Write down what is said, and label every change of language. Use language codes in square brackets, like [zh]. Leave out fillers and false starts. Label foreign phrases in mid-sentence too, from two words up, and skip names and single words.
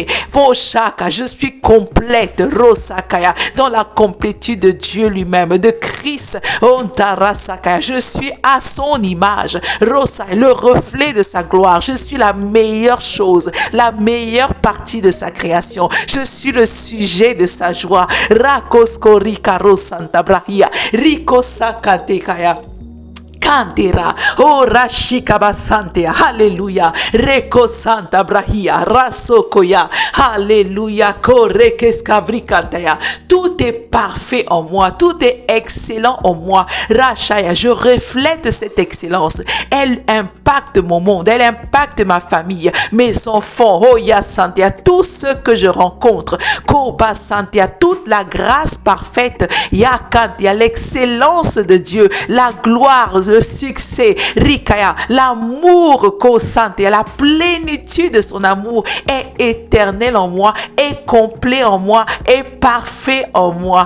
[fr] Voshaka, je suis complète. Rosakaya, dans la complétude de Dieu lui-même, de Christ. Ontarasakaya, je suis à son image. Rosakaya, le reflet de sa gloire. Je suis la meilleure chose, la meilleure partie de sa création. Je suis le sujet de sa joie. Rakoskorika Rosanta Brahia. Rikosakatekaya. Cantera, oh Rashikaba Santea, Alléluia, Reko Santa Brahia, Rasokoya, Alléluia, Korekeskavri Kantea. Tout est parfait en moi, tout est excellent en moi. Rashaya, je reflète cette excellence. Elle impacte mon monde, elle impacte ma famille, mes enfants, oh Ya Santea, tout ce que je rencontre. Koba Santea, toute la grâce parfaite, Ya Kantea, l'excellence de Dieu, la gloire, le succès, Rikaya, l'amour Kosantea, la plénitude de son amour est éternel en moi, est complet en moi, est parfait en moi.